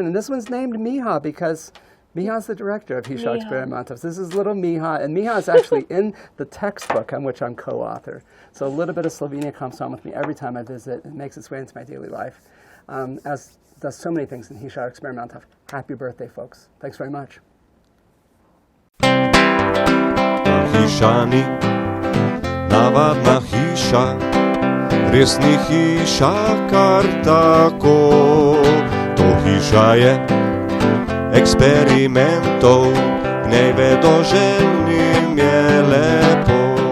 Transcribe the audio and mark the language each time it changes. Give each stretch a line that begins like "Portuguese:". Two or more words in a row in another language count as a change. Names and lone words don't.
English: And this one's named Miha because Miha's the director of Hišo Eksperimentov. This is little Miha, and Miha is actually in the textbook on which I'm co-author. So a little bit of Slovenia comes home with me every time I visit. It makes its way into my daily life, as does so many things in Hišo Eksperimentov. Happy birthday, folks. Thanks very much.
Slovenian: Hišani, navadna hiša, res ni hiša kar tako. To hiša je eksperimentov, v njej vedoželjnim je lepo.